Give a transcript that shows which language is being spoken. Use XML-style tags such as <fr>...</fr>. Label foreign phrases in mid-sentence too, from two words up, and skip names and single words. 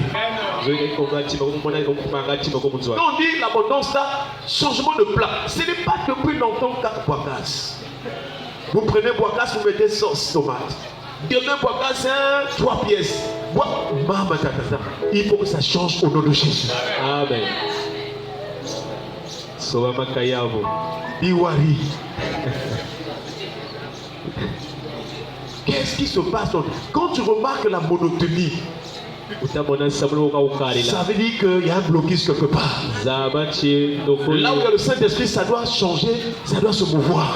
<fr>On dit l'abondance là, changement de plat. Ce n'est pas depuis longtemps 4 bois-casse. Vous prenez bois-casse, vous mettez sauce tomate. Demain bois-casse, 3 pièces. Il faut que ça change au nom de Jésus. Amen.</fr> <ln>soba makayabo. Biwari.</ln> <fr>Qu'est-ce qui se passe quand tu remarques la monotonie? Ça veut dire qu'il y a un blocus quelque part. Là où il y a le Saint-Esprit, ça doit changer, ça doit se mouvoir.</fr>